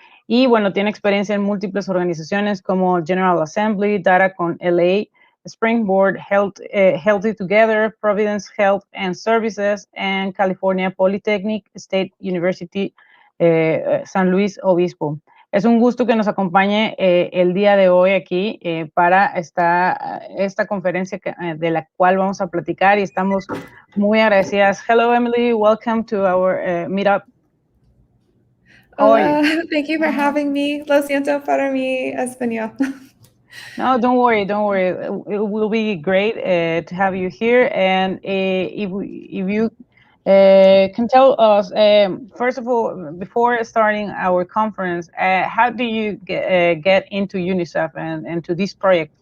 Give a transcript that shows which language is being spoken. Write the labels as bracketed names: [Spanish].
[Spanish] Y bueno, tiene experiencia en múltiples organizaciones como General Assembly, Data con LA, Springboard, Healthy Together, Providence Health and Services, and California Polytechnic State University, San Luis Obispo. Es un gusto que nos acompañe el día de hoy aquí para esta conferencia de la cual vamos a platicar y estamos muy agradecidas. [English] Hello, Emily. Welcome to our meetup. Hola, thank you for having me. [Spanish] Lo siento para mi español. [English] No, don't worry. It will be great to have you here. And if you can tell us, first of all, before starting our conference, how do you get into UNICEF and to this project?